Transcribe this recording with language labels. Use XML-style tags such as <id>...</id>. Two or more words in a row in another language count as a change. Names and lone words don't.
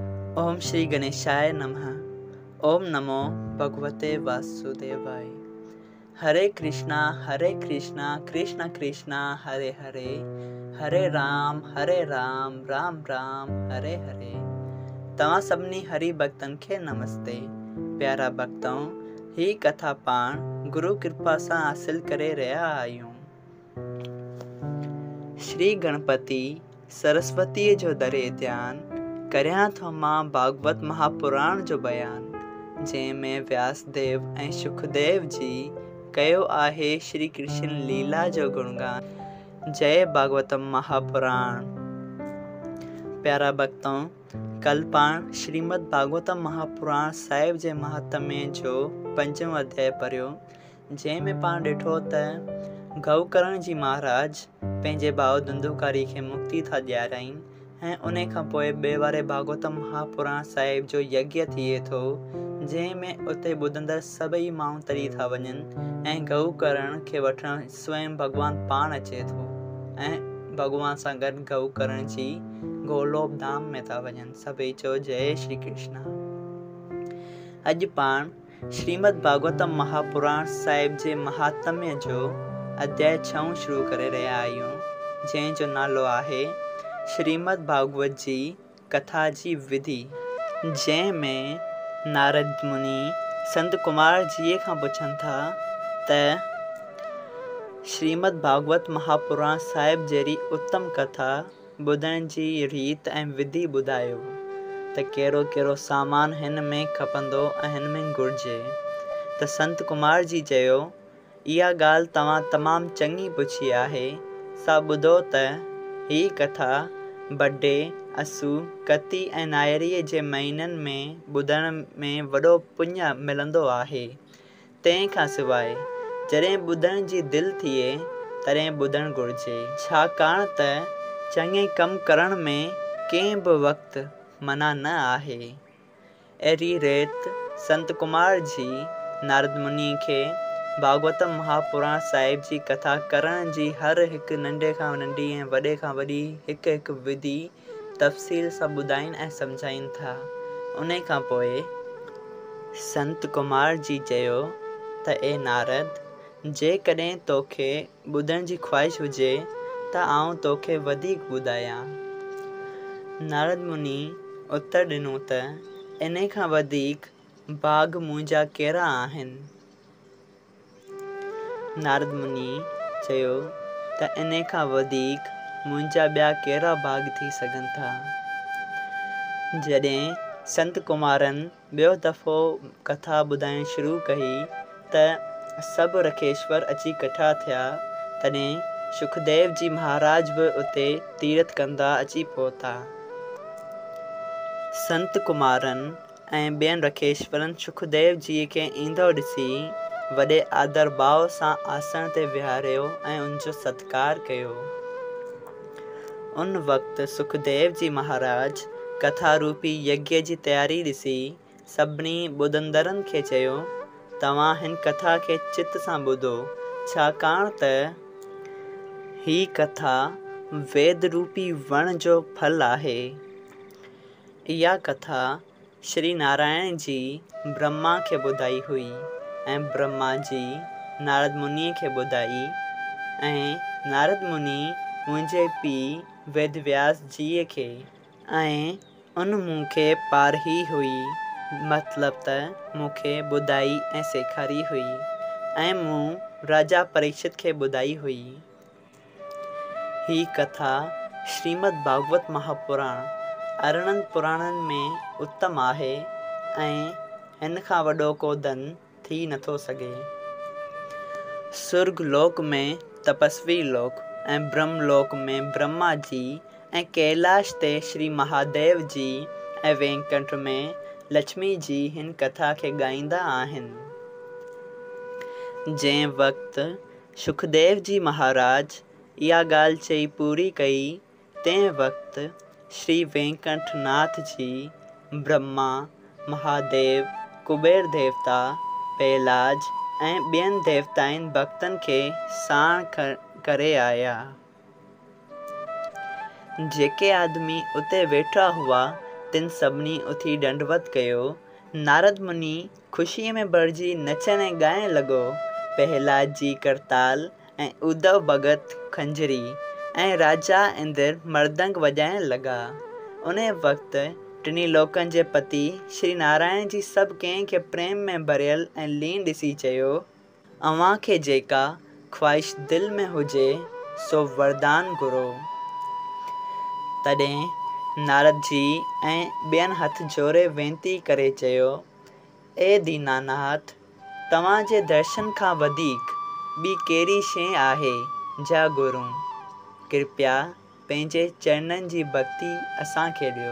<sa>ओम श्री गणेशाय नमः। ओम नमो भगवते वासुदेवाय। हरे कृष्णा कृष्ण कृष्णा हरे हरे, हरे राम राम राम हरे हरे।</sa> <sd>तव्हां सभिनी हरि भक्तन खे नमस्ते। प्यारा भक्तों, ही कथा पाण गुरु कृपा सां हासिल करे रहिया आहियूं। श्री गणपति सरस्वती जो दरे ध्यान करियां थो मां भागवत महापुराण जो बयान, जंहिंमें व्यासदेव ऐं सुखदेव जी कयो आहे श्री कृष्ण लीला जो गुणगान। जय भागवतम महापुराण। प्यारा भक्तों, कल पाण श्रीमद भागवतम महापुराण साहिब जे महात्म्य जो 5वां अध्याय पढ़ियो, जंहिंमें पाण ॾिठो त गौकर्ण जी महाराज पंहिंजे भाउ धुंधुकारी खे मुक्ति था ॾियाराइनि ऐं उन खां पोइ ॿिए वारे भागवतम महापुराण साहिब जो यज्ञ थिए थो, जंहिंमें उते ॿुधंदड़ सभई माण्हू तरी था वञनि ऐं गौकर्ण खे वठण स्वयं भॻवानु पाण अचे थो ऐं भॻवान सां गॾु गौकर्ण जी गोलोक धाम में था वञनि। सभई चओ जय श्री कृष्ण। अॼु पाण श्रीमद भागवतम महापुराण साहिब जे महात्म्य जो अध्याय 6 शुरू करे रहिया आहियूं, जंहिंजो नालो आहे श्रीमद भागवत जी कथा जी विधि, जंहिंमें नारद मुनि संत कुमार जी खां पुछनि था त श्रीमद भागवत महापुराण साहिब जहिड़ी उत्तम कथा ॿुधण जी रीत ऐं विधि ॿुधायो त कहिड़ो कहिड़ो सामान हिन में खपंदो ऐं हिन में घुरिजे। त संत कुमार जी चयो, इहा ॻाल्हि तव्हां तमामु चङी पुछी आहे। सा ॿुधो त ही कथा बडे, असू, कती ऐं नायरीअ जे महीननि में ॿुधण में वॾो पुञ मिलंदो आहे। तंहिं खां सवाइ जॾहिं ॿुधण जी दिलि थिए तॾहिं ॿुधणु घुरिजे, छाकाणि त चङे कम करण में कंहिं बि वक़्तु मना न आहे। अहिड़ी रीति संत कुमार जी नारद मुनि खे भागवतम महापुराण साहिब जी कथा करण जी हर हिकु नंढे खां नंढी ऐं वॾे खां वॾी हिकु हिकु विधि तफ़सील सां ॿुधाइनि ऐं सम्झाइनि था। उन खां पोइ संत कुमार जी चयो त ए नारद, जेकॾहिं तोखे ॿुधण जी ख़्वाहिश हुजे त आउं तोखे वधीक ॿुधायां। नारद मुनि उत्तर ॾिनो त इन खां वधीक भाग मुंहिंजा कहिड़ा आहिनि। नारद मुनि चयो त इन खां वधीक मुंहिंजा ॿिया कहिड़ा भाग थी सघनि था। जॾहिं संत कुमारनि ॿियो दफ़ो कथा ॿुधाइणु शुरू कई त सभु रखेश्वर अची कठा थिया, तॾहिं सुखदेव जी महाराज बि उते तीर्थ कंदा अची पहुता। संत कुमारनि ऐं ॿियनि रखेश्वरनि सुखदेव जी खे ईंदो ॾिसी वॾे आदर भाव सां आसन ते विहारियो ऐं उनजो सत्कार कयो। उन वक़्तु सुखदेव जी महाराज कथा रूपी यज्ञ जी तयारी ॾिसी सभिनी ॿुधंदड़नि खे चयो, तव्हां हिन कथा खे चित सां ॿुधो, छाकाणि त ही कथा वेद रूपी वण जो फल आहे। इहा कथा श्री नारायण जी ब्रह्मा खे ॿुधाई हुई ऐं ब्रह्मा जी नारद मुनि खे ॿुधाई ऐं नारद मुनि मुंहिंजे पीउ वेदव्यास जीअ खे ऐं उन मूंखे पारही हुई, मतिलब त मूंखे ॿुधाई ऐं सेखारी हुई ऐं मूं राजा परीक्षित खे ॿुधाई हुई। ही कथा श्रीमद भागवत महापुराण 18 पुराणनि में उत्तम आहे ऐं हिन खां वॾो को धन थी नथो सघे। सुर्ग लोक में तपस्वी लोक ऐं ब्रह्मलोक में ब्रह्मा जी ऐं कैलाश ते श्री महादेव जी ऐं वैकुंठ में लक्ष्मी जी हिन कथा खे ॻाईंदा आहिनि। जंहिं वक़्तु सुखदेव जी महाराज इहा ॻाल्हि चई पूरी कई, तंहिं वक़्तु श्री वैकुंठ नाथ जी ब्रह्मा, महादेव, कुबेर देवता, पैलाज ऐं ॿियनि देवताउनि भक्तनि खे साण करे आया। जेके आदमी उते वेठा हुआ तिन सभिनी उथी दंडवत कयो। नारद मुनि ख़ुशीअ में भरिजी नचण ऐं ॻाइण लॻो। प्रहलाद जी करताल ऐं उद्धव भगत खंजरी ऐं राजा इंद्र मृदंग वॼाइण लॻा। उन वक़्तु टिनी लोकनि जे पति श्री नारायण जी सभु कंहिंखे प्रेम में भरियल ऐं लीन ॾिसी चयो, अव्हां खे जेका ख़्वाहिश दिलि में हुजे सो वरदान घुरो। तॾहिं नारद जी ऐं ॿियनि हथ जोड़े वेनती करे चयो, ए दीनानाथ, तव्हांजे दर्शन खां वधीक ॿी कहिड़ी शइ आहे जा गुरू, कृपया पंहिंजे चरणनि जी भक्ति असांखे ॾियो।</sd>